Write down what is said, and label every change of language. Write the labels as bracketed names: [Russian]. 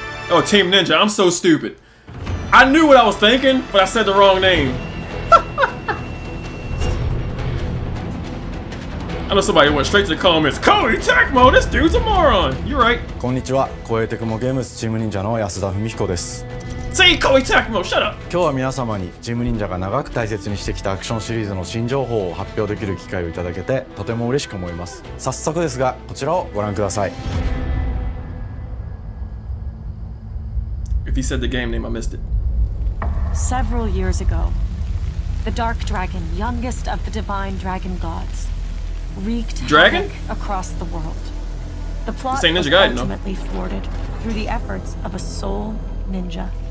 [English] Oh, Team Ninja, I'm so stupid. I knew what I was thinking, but I said the wrong name. I know somebody went straight to the comments. Koei Tecmo, this dude's a moron. You're right. [Japanese] こんにちは、コエテクモゲームスチーム忍者の安田文彦です。 [English] Say Koei Tecmo, shut up. [Japanese] 今日は皆様にチーム忍者が長く大切にしてきたアクションシリーズの新情報を発表できる機会をいただけてとても嬉しく思います。早速ですが、こちらをご覧ください。 [English] If he said the game name, I missed it. Several years ago, the Dark Dragon, youngest of the divine dragon gods, wreaked havoc across the world. The plot was ultimately thwarted through the efforts of a sole ninja.